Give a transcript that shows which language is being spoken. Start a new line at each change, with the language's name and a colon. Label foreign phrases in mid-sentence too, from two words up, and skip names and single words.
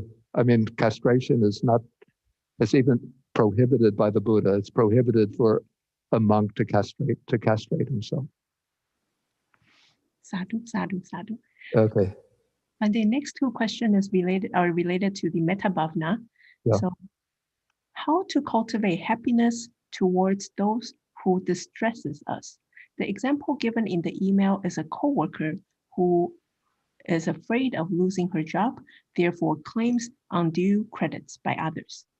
English: I mean, castration is not, it's even prohibited by the Buddha. It's prohibited for a monk to castrate himself.
Pali: Sadhu, sadhu, sadhu.
English: Okay. And the next 2 questions are related to the
Pali: metta bhavana.
English: Yeah. So how to cultivate happiness towards those who distresses us. The example given in the email is a coworker who is afraid of losing her job, therefore claims undue credits by others.